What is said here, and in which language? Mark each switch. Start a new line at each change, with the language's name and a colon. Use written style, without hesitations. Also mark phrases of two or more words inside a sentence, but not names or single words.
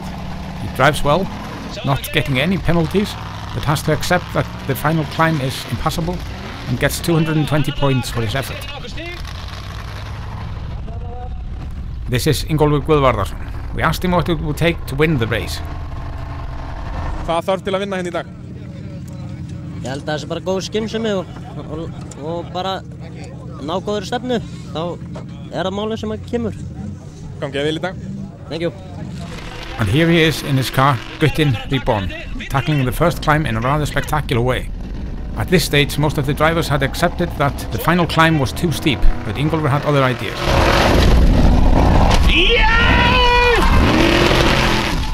English: He drives well, not getting any penalties, but has to accept that the final climb is impassable and gets 220 points for his effort. This is Ingólfur Guðvarðarson. We asked him what it would take to win the race.
Icelandic: Hvað þarf til að vinna hérna í dag? Ég held að það sé bara góð skynsemi og bara ná góður stefnu. Þá það málið sem kemur. Gangi vel í dag.
English: Thank you. And here he is in his car, Guttin Reborn, tackling the first climb in a rather spectacular way. At this stage, most of the drivers had accepted that the final climb was too steep, but Ingólfur had other ideas.